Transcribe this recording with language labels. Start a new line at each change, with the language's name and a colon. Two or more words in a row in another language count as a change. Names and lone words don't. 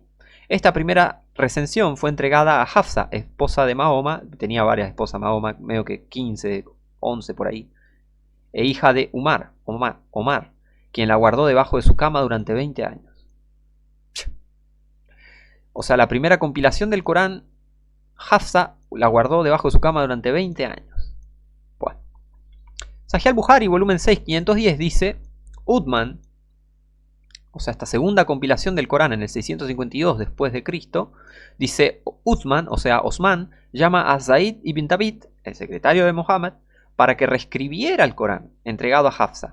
Spanish: Esta primera recensión fue entregada a Hafsa, esposa de Mahoma, tenía varias esposas Mahoma, medio que 15, 11 por ahí, e hija de Omar, quien la guardó debajo de su cama durante 20 años. O sea, la primera compilación del Corán, Hafsa la guardó debajo de su cama durante 20 años. Bueno. Sahih al-Bukhari, volumen 6, 510, dice, Uthman, o sea, esta segunda compilación del Corán en el 652 después de Cristo, dice, Uthman, o sea, Osman, llama a Zaid ibn Tabit, el secretario de Mohammed, para que reescribiera el Corán, entregado a Hafsa.